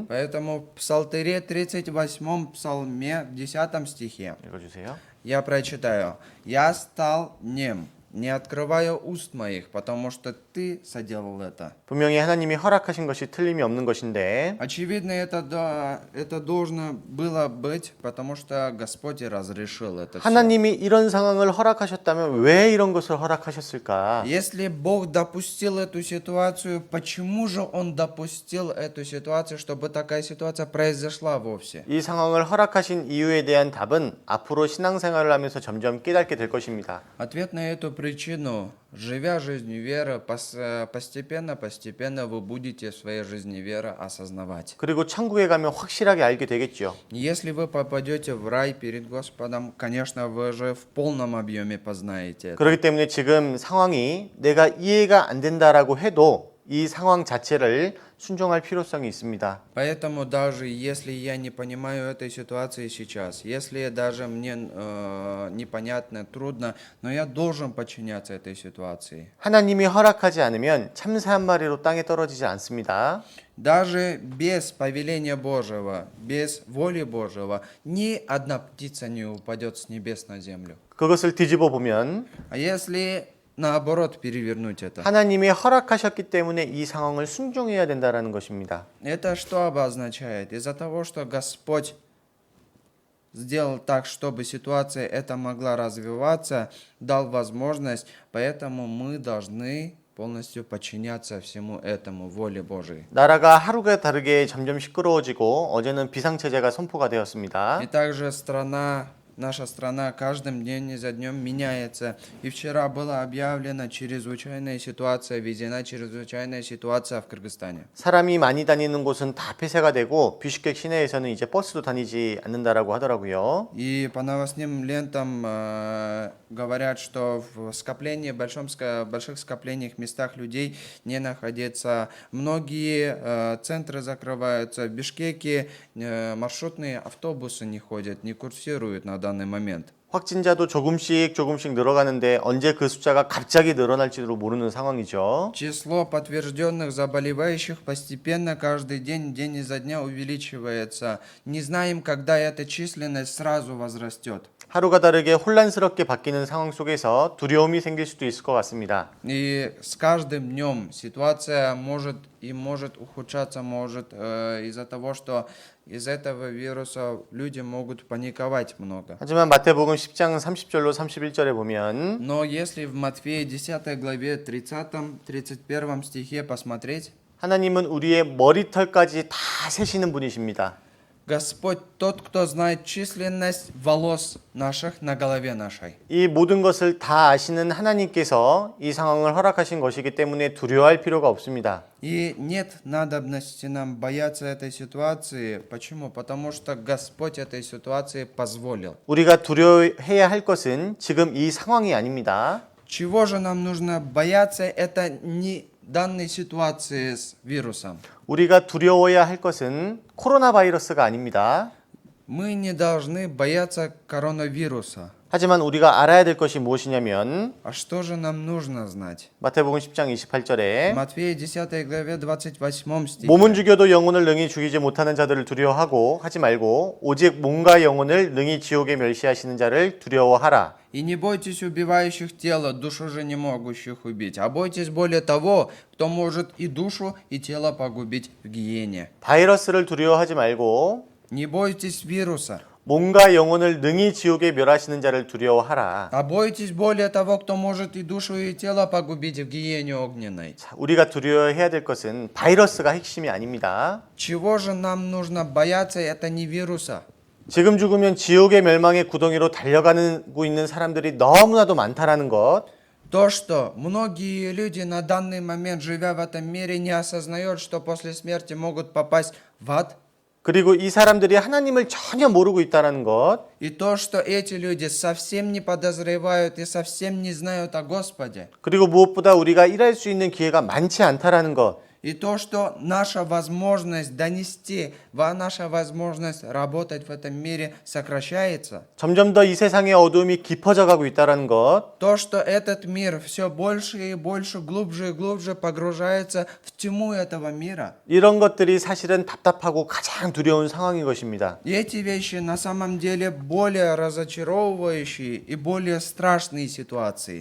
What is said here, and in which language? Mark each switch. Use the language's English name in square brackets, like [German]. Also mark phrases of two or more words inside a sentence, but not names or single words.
[Russian] Поэтому в Псалтыре 38 псалме, в 10 стихе, [Korean] 읽어주세요. [Russian] я прочитаю. «Я стал нем, не открывая уст моих, потому что ты соделал это». [Korean] 분명히 하나님이 허락하신 것이 틀림이 없는 것인데 [Russian] Очевидно, это должно было быть, потому что Господь и разрешил это всё. [Korean] 하나님이 이런 상황을 허락하셨다면 왜 이런 것을 허락하셨을까? [Russian] Если Бог допустил эту ситуацию, почему же Он допустил эту ситуацию, чтобы такая ситуация произошла вовсе? [Korean] 이 상황을 허락하신 이유에 대한 답은 앞으로 신앙생활을 하면서 점점 깨닫게 될 것입니다. [Russian] Ответ на эту причину, живя жизнью веры, постепенно вы будете в своей жизни веры осознавать. [Korean] 그리고 천국에 가면 확실하게 알게 되겠죠. [Russian] Если вы попадете в рай перед Господом, конечно, вы же в полном объеме познаете это. [Korean] 그렇기 때문에 지금 상황이 내가 이해가 안 된다라고 해도 이 상황 자체를 순종할 필요성이 있습니다. [Russian] Поэтому даже если я не понимаю этой ситуации сейчас, если даже мне непонятно, трудно, но я должен подчиняться этой ситуации. [Korean] 하나님이 허락하지 않으면 참새 한 마리로 땅에 떨어지지 않습니다. [Russian] Даже без повеления Божьего, без воли Божьего, ни одна птица не упадет с небес на землю. [Korean] 그것을 뒤집어 보면 [Russian] А если наоборот перевернуть это? [Korean] 하나님이 허락하셨기 때문에 이 상황을 순종해야 된다라는 것입니다. [Russian] Это что обозначает? Из-за того, что Господь сделал так, чтобы ситуация эта могла развиваться, дал возможность, поэтому мы должны полностью подчиняться всему этому, воле Божией. [Korean] 나라가 하루가 다르게 점점 시끄러워지고 어제는 비상체제가 선포가 되었습니다. [Russian] И также наша страна каждым днем за днем меняется. И вчера была объявлена чрезвычайная ситуация, введена чрезвычайная ситуация в Кыргызстане. [Korean] 사람이 많이 다니는 곳은 다 폐쇄가 되고 뷔슈케크 시내에서는 이제 버스도 다니지 않는다라고 하더라고요. [Russian] И по новостным лентам говорят, что в больших скоплениях местах людей не находится. Многие центры закрываются. В Бишкеке маршрутные автобусы не ходят, не курсируют на данный момент. [Korean] 확진자도 조금씩 늘어가는데 언제 그 숫자가 갑자기 늘어날지도 모르는 상황이죠. [Russian] Число подтвержденных заболевающих постепенно каждый день изо дня увеличивается. Не знаем, когда эта численность сразу возрастет. [Korean] 하루가 다르게 혼란스럽게 바뀌는 상황 속에서 두려움이 생길 수도 있을 것 같습니다. [Russian] И с каждым днем ситуация может ухудшаться, из-за того, что из этого вируса люди могут паниковать много. [Korean] 하지만 마태복음 10장 30절로 31절에 보면 [Russian] Но если в Матфея 10 главе 30-31 стихе посмотреть, [Korean] 하나님은 우리의 머리털까지 다 세시는 분이십니다. [Russian] Господь тот, кто знает численность волос наших на голове нашей. [Korean] 이 모든 것을 다 아시는 하나님께서 이 상황을 허락하신 것이기 때문에 두려워할 필요가 없습니다. [Russian] И нет надобности нам бояться этой ситуации. Почему? Потому что Господь этой ситуации позволил. [Korean] 우리가 두려워해야 할 것은 지금 이 상황이 아닙니다. [Russian] Чего же нам нужно бояться? Это не данной ситуации с вирусом. [Korean] 우리가 두려워해야 할 것은 코로나 바이러스가 아닙니다. [Russian] Мы не должны бояться коронавируса. [Korean] 하지만 우리가 알아야 될 것이 무엇이냐면 [Russian] А что же нам нужно знать? [Korean] 마태복음 10장 28절에 [Russian] Матфея 10 главе 28 стихе. [Korean] 몸은 죽여도 영혼을 능히 죽이지 못하는 자들을 두려워하고 하지 말고 오직 몸과 영혼을 능히 지옥에 멸시하시는 자를 두려워하라. [Russian] И не бойтесь убивающих тело, душу же не могущих убить, а бойтесь более того, кто может и душу, и тело погубить в гиене. [Korean] 바이러스를 두려워하지 말고 [Russian] Не бойтесь вируса, [Korean] 몸과 영혼을 능히 지옥에 멸하시는 자를 두려워하라. [Russian] а бойтесь более того, кто может и душу, и тело погубить в гиене огненной. [Korean] 자, 우리가 두려워해야 될 것은 바이러스가 핵심이 아닙니다. [Russian] Чего же нам нужно бояться? Это не вируса. [Korean] 지금 죽으면 지옥의 멸망의 구덩이로 달려가고 있는 사람들이 너무나도 많다라는 것. [Russian] То, что многие люди на данный момент, живя в этом мире, не осознают, что после смерти могут попасть в ад. [Korean] 그리고 이 사람들이 하나님을 전혀 모르고 있다는 것. [Russian] И то, что эти люди совсем не подозревают и совсем не знают о Господе. [Korean] 그리고 무엇보다 우리가 일할 수 있는 기회가 많지 않다라는 것. [Russian] И то, что наша возможность донести, наша возможность работать в этом мире сокращается. [Korean] 점점 더 이 세상의 어두움이 깊어져 가고 있다라는 것. [Russian] То, что этот мир все больше и больше, глубже и глубже погружается в тьму этого мира. [Korean] 이런 것들이 사실은 답답하고 가장 두려운 상황인 것입니다. [Russian] И эти вещи на самом деле более разочаровывающие и более страшные ситуации.